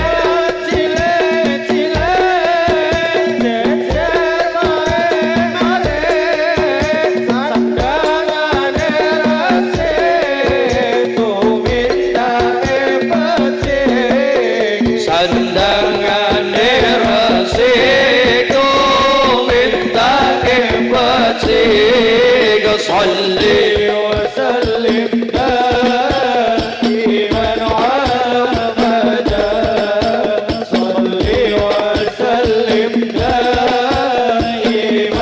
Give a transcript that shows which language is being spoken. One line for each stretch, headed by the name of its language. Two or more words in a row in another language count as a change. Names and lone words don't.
Javanese: Cilik-cilik jejer maring-maring sandangane rasik tumindake becik. Sandangane rasik tumindake becik.
Arabic: صل وسلم دائما على محمد. صل وسلم دائما